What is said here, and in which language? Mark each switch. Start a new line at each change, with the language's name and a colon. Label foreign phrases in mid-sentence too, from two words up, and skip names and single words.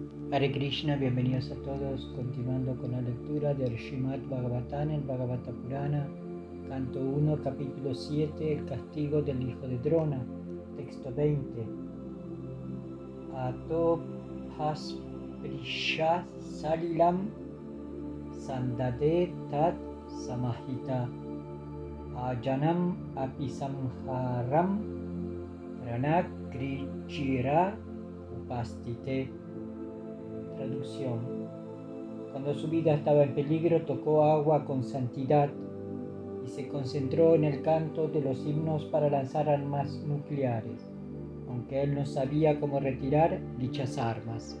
Spanish: Hare Krishna, bienvenidos a todos, continuando con la lectura del Srimad Bhagavatam, el Bhagavata Purana, canto 1, capítulo 7, el castigo del hijo de Drona, texto 20.
Sanskrit: अथो पस्पृश्य सलिलं सन्दधे तत् समाहितः अजानन् अपि संहारं प्राणकृच्छ्र उपस्थिते.
Spanish: Traducción. Cuando su vida estaba en peligro, tocó agua con santidad y se concentró en el canto de los himnos para lanzar armas nucleares, aunque él no sabía cómo retirar dichas armas.